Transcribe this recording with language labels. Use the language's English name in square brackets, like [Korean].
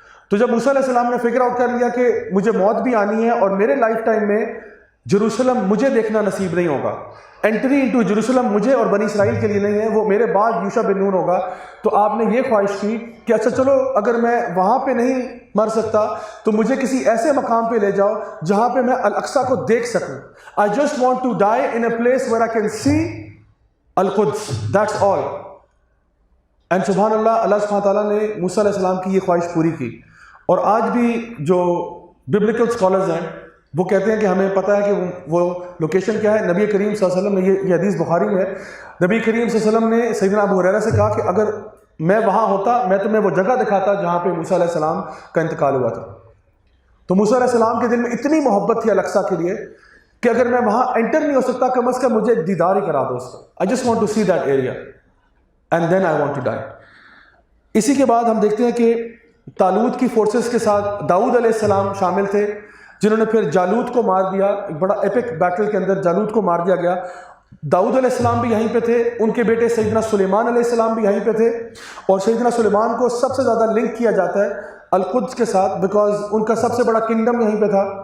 [Urdu] تو جب موسیٰ علیہ السلام نے فگر آؤٹ کر لیا کہ مجھے موت بھی آنی ہے اور میرے لائف ٹائم میں جروسلم مجھے دیکھنا نصیب نہیں ہوگا، انٹری انٹو جروسلم مجھے اور بنی اسرائیل کے لیے نہیں ہے، وہ میرے بعد یوشع بن نون ہوگا. تو آپ نے یہ خواہش کی کہ اچھا چلو اگر میں وہاں پہ نہیں مر سکتا تو مجھے کسی ایسے مقام پہ لے جاؤ جہاں پہ میں الاقصیٰ کو دیکھ سکوں. [English] I just want to die in a place where I can see Al Quds. That's all. [Urdu] And سبحان اللہ، اللہ سبحانہ تعالیٰ نے موسیٰ علیہ السلام کی یہ خواہش پوری کی. اور آج بھی جو ببلیکل اسکالرز ہیں وہ کہتے ہیں کہ ہمیں پتہ ہے کہ وہ لوکیشن کیا ہے. نبی کریم صلی اللہ علیہ وسلم نے یہ حدیث بخاری میں ہے، نبی کریم صلی اللہ علیہ وسلم نے سیدنا ابو ہریرہ سے کہا کہ اگر میں وہاں ہوتا میں تمہیں وہ جگہ دکھاتا جہاں پہ موسیٰ علیہ السلام کا انتقال ہوا تھا. تو موسیٰ علیہ السلام کے دل میں اتنی محبت تھی الاقصیٰ کے لیے کہ اگر میں وہاں انٹر نہیں ہو سکتا کم از کم مجھے دیدار ہی کرا دو اس کا. [English] I just want to see that area and then I want to die. [Urdu] اسی کے بعد ہم دیکھتے ہیں کہ طالوت کی فورسز کے ساتھ داؤد علیہ السلام شامل تھے جنہوں نے پھر جالوت کو مار دیا. ایک بڑا ایپک بیٹل کے اندر جالوت کو مار دیا گیا. داؤد علیہ السلام بھی یہیں پہ تھے، ان کے بیٹے سیدنا سلیمان علیہ السلام بھی یہیں پہ تھے. اور سیدنا سلیمان کو سب سے زیادہ لنک کیا جاتا ہے القدس کے ساتھ بیکاز ان کا سب سے بڑا کنگڈم یہیں پہ تھا.